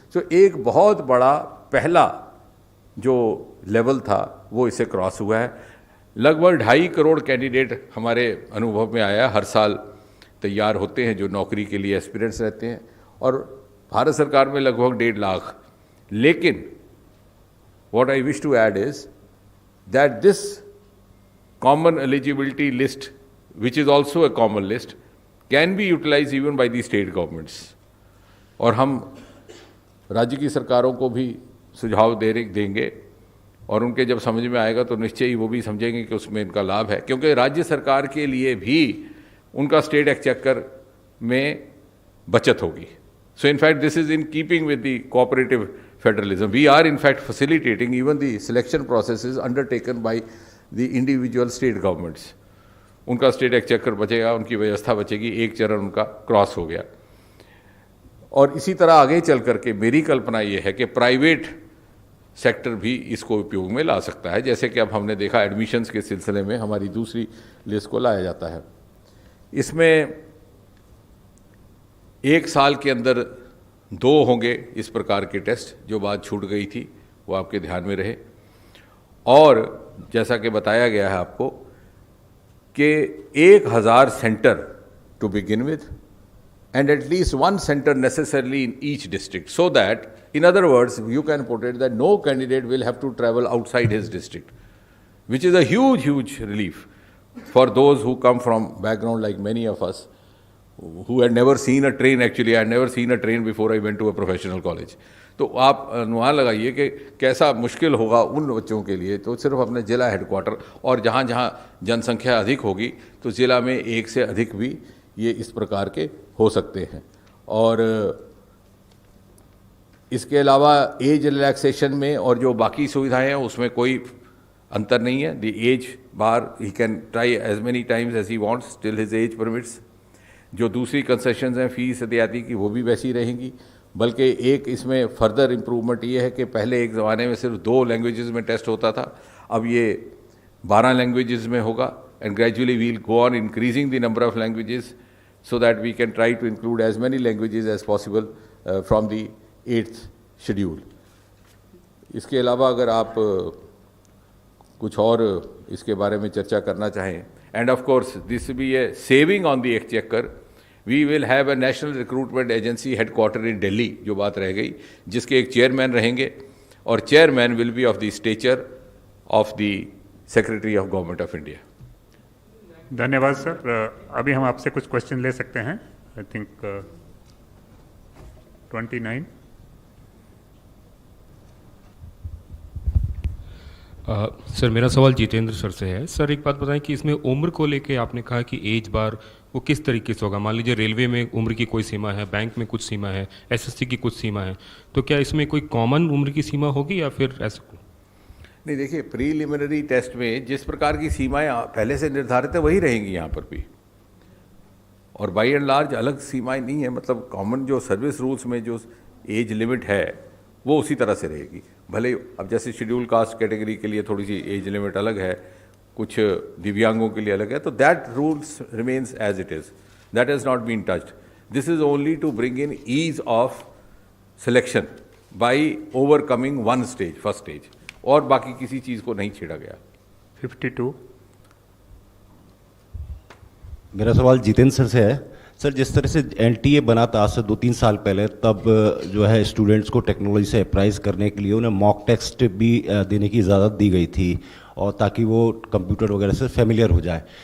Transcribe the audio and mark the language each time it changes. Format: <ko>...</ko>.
<hi>तो एक बहुत बड़ा पहला जो लेवल था वो इससे क्रॉस हुआ है। लगभग 2.5 करोड़ कैंडिडेट हमारे अनुभव में आया, हर साल तैयार होते हैं जो नौकरी के लिए एस्पिरेंट्स रहते हैं, और भारत सरकार में लगभग 1.5 लाख। लेकिन</hi> <en>what I wish to add is that this common eligibility list, which is also a common list, can be utilized even by the state governments.</en> <hi>और हम राज्य की सरकारों को भी सुझाव देंगे और उनके जब समझ में आएगा तो निश्चय ही वो भी समझेंगे कि उसमें इनका लाभ है, क्योंकि राज्य सरकार के लिए भी उनका स्टेट एक्सचेकर में बचत होगी।</hi> <en>So in fact this is in keeping with the cooperative federalism. We are in fact facilitating even the selection processes undertaken by the individual state governments.</en> <hi>उनका स्टेट एक्सचेकर बचेगा, उनकी व्यवस्था बचेगी, एक चरण उनका क्रॉस हो गया। और इसी तरह आगे चल करके मेरी कल्पना ये है कि प्राइवेट सेक्टर भी इसको उपयोग में ला सकता है, जैसे कि अब हमने देखा एडमिशन्स के सिलसिले में हमारी दूसरी लिस्ट को लाया जाता है। इसमें 1 साल के अंदर 2 होंगे इस प्रकार के टेस्ट, जो बात छूट गई थी वो आपके ध्यान में रहे।</hi> <en>और जैसा कि बताया गया है आपको कि 1000 centre to begin with and at least 1 center necessarily in each district, so that in other words you can put it that no candidate will have to travel outside his district, which is a huge relief for those who come from background like many of us who had never seen a train. Actually I had never seen a train before I went to a professional college.</en> <hi>तो आप अनुमान लगाइए कि कैसा मुश्किल होगा उन बच्चों के लिए। तो सिर्फ अपने ज़िला हेडक्वार्टर और जहाँ जहाँ जनसंख्या अधिक होगी तो ज़िला में 1 से अधिक भी ये इस प्रकार के हो सकते हैं। और इसके अलावा एज रिलैक्सेशन में और जो बाकी सुविधाएं हैं उसमें कोई अंतर नहीं है।</hi> <en>The age bar he can try as many times as he wants till his age permits.</en> <hi>जो दूसरी कंसेशंस हैं फीस इत्यादि की वो भी वैसी रहेंगी, बल्कि एक इसमें फर्दर इम्प्रूवमेंट ये है कि पहले एक ज़माने में सिर्फ 2 लैंग्वेजेस में टेस्ट होता था, अब ये 12 लैंग्वेजेस में होगा।</hi> <en>And gradually we'll go on increasing the number of languages so that we can try to include as many languages as possible from the 8th schedule.</en> <hi>इसके अलावा अगर आप कुछ और इसके बारे में चर्चा करना चाहें,</hi> <en>and of course this will be a saving on the exchequer. We will have a national recruitment agency headquartered in Delhi,</en> <hi>जो बात रह गई, जिसके एक चेयरमैन रहेंगे और chairman</hi> <en>will be of the stature of the Secretary of Government of India.</en> <hi>धन्यवाद sir. अभी हम आपसे कुछ क्वेश्चन ले सकते हैं।</hi> <en>I think 29।</en> <hi>सर मेरा सवाल जितेंद्र सर से है। सर एक बात बताएं कि इसमें उम्र को लेके आपने कहा कि एज बार वो किस तरीके से होगा। मान लीजिए रेलवे में उम्र की कोई सीमा है, बैंक में कुछ सीमा है, एसएससी की कुछ सीमा है, तो क्या इसमें कोई कॉमन उम्र की सीमा होगी या फिर ऐसा? नहीं, देखिए प्रीलिमिनरी टेस्ट में जिस प्रकार की सीमाएं पहले से निर्धारित है वही रहेंगी यहाँ पर भी, और बाई एंड लार्ज अलग सीमाएं नहीं है। मतलब कॉमन जो सर्विस रूल्स में जो एज लिमिट है वो उसी तरह से रहेगी। भले अब जैसे शेड्यूल कास्ट कैटेगरी के लिए थोड़ी सी एज लिमिट अलग है, कुछ दिव्यांगों के लिए अलग है, तो</hi> <en>That rules remains as it is. That has not been touched. This is only to bring in ease of selection by overcoming one stage, first stage.</en> <hi>और बाकी किसी चीज़ को नहीं छेड़ा गया। 52। मेरा सवाल जितेंद्र सर से है। सर, जिस तरह से NTA बना था आज से 2-3 साल पहले, तब जो है स्टूडेंट्स को टेक्नोलॉजी से अप्राइज करने के लिए उन्हें मॉक टेस्ट भी देने की इजाज़त दी गई थी, और ताकि वो कंप्यूटर वगैरह से फेमिलियर हो जाए।</hi>